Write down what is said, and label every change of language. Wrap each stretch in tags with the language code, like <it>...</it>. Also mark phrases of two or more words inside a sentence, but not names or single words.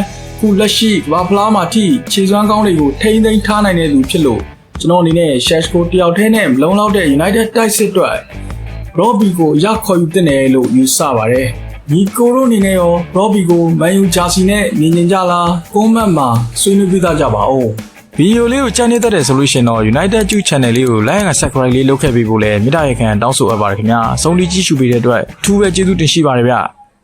<my>ခုလက်ရှိဘာဖလားမှာထိခြေစွမ်းကောင်းတွေကိုထိန်းသိမ်းထားနိုင်တဲ့သူဖြစ်လို့ကျွန်တော်အနေနဲ့ Shashko တယောက်တည်းနဲ့မလုံလောက်တဲ့ United တိုက်စစ်အတွက် Robbie ကိုရခေါ်ယူတင်တယ်လို့ယူဆပါတယ်။ညီကိုတို့အနေနဲ့ရော Robbie ကို Man U ဂျာစီနဲ့မြင်ကြလား comment မှာဆွေးနွေးပြသကြပါဦး။ဗီဒီယိုလေးကိုကြိုက်နေတတ်တဲ့ဆိုလို့ရှိရင်တော့ United Juice Channel လေးကို</my> <en>like and subscribe</en> <my>လေးလုပ်ခဲ့ပြီးဖို့လည်းမေတ္တာရပ်ခံတောင်းဆိုအပ်ပါတယ်ခင်ဗျာ။ဆုံးဖြတ်ကြည့်ရှုပေးတဲ့အတွက်အထူးပဲကျေးဇူးတင်ရှိပါတယ်ဗျ။</my>